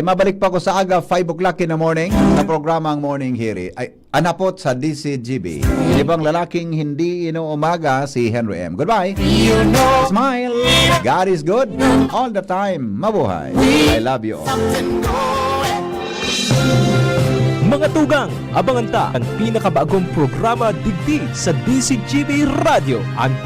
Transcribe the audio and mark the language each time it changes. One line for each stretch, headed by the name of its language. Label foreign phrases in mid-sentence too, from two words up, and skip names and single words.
Bikol: Mabalik pa ko sa aga
English: 5 o'clock in the morning
Bikol: sa programang Morning Hiri. Ay, anapot sa DCGB.
Filipino: Ibang lalaking hindi inuumaga si Henry M.
English: Goodbye. Smile. God is good all the time. Mabuhay. I love you all.
Bikol: Mga tugang, abangan ta ang pinakabagong programa digdi sa DCGB Radio. Ang